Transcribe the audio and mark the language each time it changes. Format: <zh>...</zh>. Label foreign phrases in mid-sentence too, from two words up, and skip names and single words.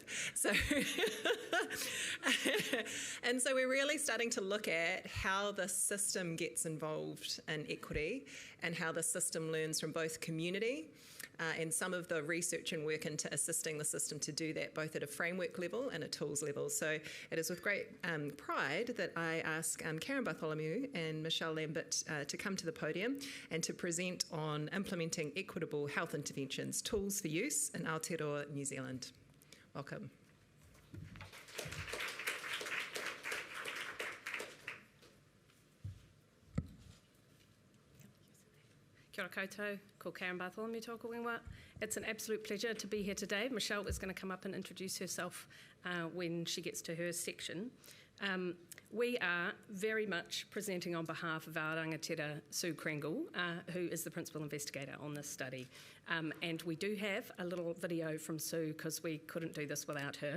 <en>So, and so we're really starting to look at how the system gets involved in equity and how the system learns from both community and some of the research and work into assisting the system to do that, both at a framework level and a tools level. So it is with great pride that I ask Karen Bartholomew and Michelle Lambert to come to the podium and to present on implementing equitable health interventions, tools for use in Aotearoa, New Zealand. Welcome.</en> <mi>Kia ora koutou, ko Karen Bartholomew tōku ingoa.</mi> <en>It's an absolute pleasure to be here today. Michelle is going to come up and introduce herself when she gets to her section. We are very much presenting on behalf of our rangatira Sue Kringle, who is the principal investigator on this study. And we do have a little video from Sue because we couldn't do this without her.</en>